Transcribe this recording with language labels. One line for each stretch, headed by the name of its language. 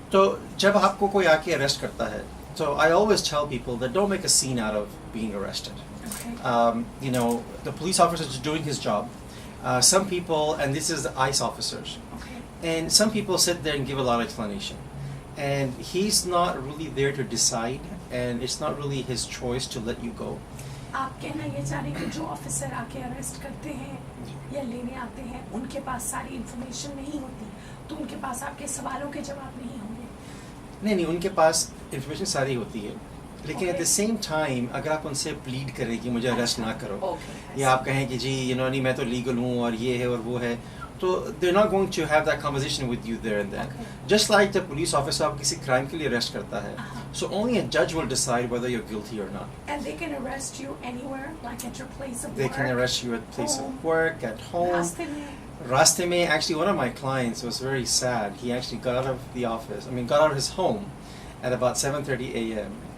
English: So,
Hindi: जब आपको कोई आके arrest करता है,
English: so I always tell people that don't make a scene out of being arrested. Okay. You know, the police officer is doing his job. Some people, and this is the ICE officers, Okay. and some people sit there and give a lot of explanation. And he's not really there to decide, and it's not really his choice to let you go.
Hindi: आप कहना ये चाह रहे हैं कि जो officer आके arrest करते हैं या लेने आते हैं, उनके पास सारी इंफॉर्मेशन नहीं होती, तो उनके पास आपके सवालों के जवाब नहीं होंगे. नहीं, उनके पास इंफॉर्मेशन सारी होती है, लेकिन
English: At the Okay. Same time
Hindi: अगर आप उनसे प्लीड करें कि मुझे अरेस्ट ना करो,
English: Okay.
Hindi: या आप कहें कि जी नहीं मैं तो लीगल हूँ और ये है और वो है, तो
English: they're not going to have that conversation with you there and then. Okay. Just like the police officer
Hindi: आप किसी crime के लिए arrest करता है,
English: Uh-huh. so only a judge will decide whether you're guilty or not. And they can arrest you anywhere, like at your place of They work. can arrest you at place home, of work, at home.
Hindi: रास्ते में. Raste mein,
English: actually one of my clients was very sad. He actually got out of the office, got out of his home at about 7:30 a.m.